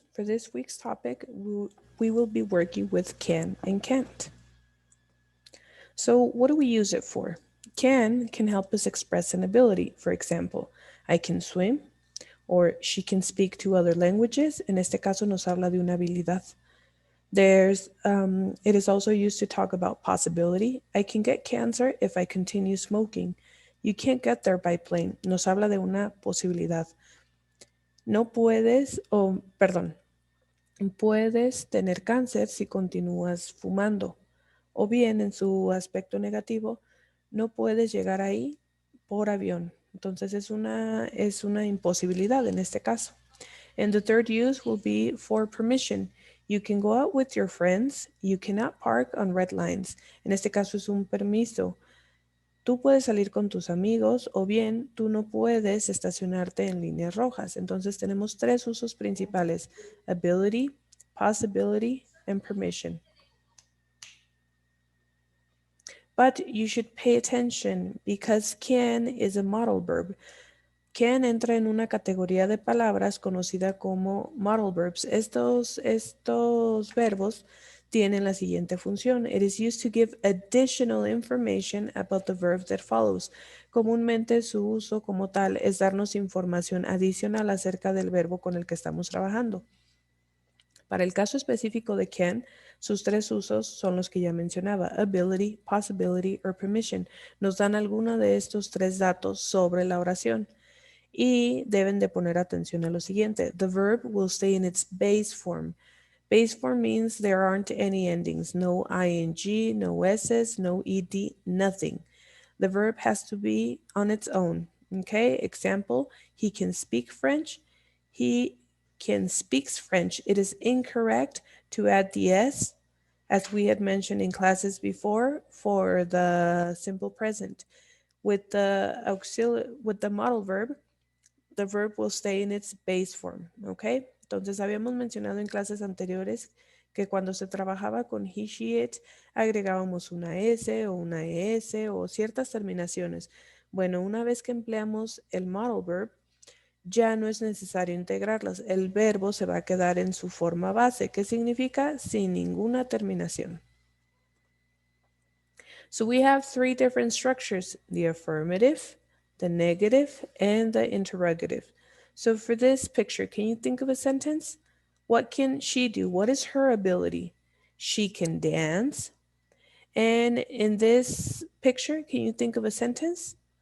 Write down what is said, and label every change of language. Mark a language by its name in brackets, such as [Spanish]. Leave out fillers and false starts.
[English] For this week's topic, we will be working with can and can't. So what do we use it for? Can help us express an ability. For example, I can swim or she can speak two other languages. [Spanish] En este caso nos habla de una habilidad. [English] It is also used to talk about possibility. I can get cancer if I continue smoking. You can't get there by plane. [Spanish] Nos habla de una posibilidad. No puedes, o perdón, puedes tener cáncer si continúas fumando. O bien, en su aspecto negativo, no puedes llegar ahí por avión. Entonces es una imposibilidad en este caso. [English] And the third use will be for permission. You can go out with your friends. You cannot park on red lines. [Spanish] En este caso es un permiso. Tú puedes salir con tus amigos o bien tú no puedes estacionarte en líneas rojas. Entonces tenemos tres usos principales: [English] ability, possibility, and permission. But you should pay attention because can is a modal verb. [Spanish] Can entra en una categoría de palabras conocida como modal verbs. Estos verbos tienen la siguiente función. [English] It is used to give additional information about the verb that follows. [Spanish] Comúnmente su uso como tal es darnos información adicional acerca del verbo con el que estamos trabajando. Para el caso específico de can, sus tres usos son los que ya mencionaba: [English] ability, possibility or permission. [Spanish] Nos dan alguno de estos tres datos sobre la oración. Y deben de poner atención a lo siguiente. [English] The verb will stay in its base form. Base form means there aren't any endings, no ing, no s's, no ed, nothing. The verb has to be on its own. Okay, example, he can speak French. He can speaks French. It is incorrect to add the s, as we had mentioned in classes before, for the simple present. With the modal verb, the verb will stay in its base form, ¿ok? [Spanish] Entonces habíamos mencionado en clases anteriores que cuando se trabajaba con he, she, it, agregábamos una S o una ES o ciertas terminaciones. Bueno, una vez que empleamos el modal verb, ya no es necesario integrarlas. El verbo se va a quedar en su forma base, que significa sin ninguna terminación. [English] So we have three different structures: the affirmative, the negative, and the interrogative. So for this picture, can you think of a sentence? What can she do? What is her ability? She can dance. And in this picture, can you think of a sentence?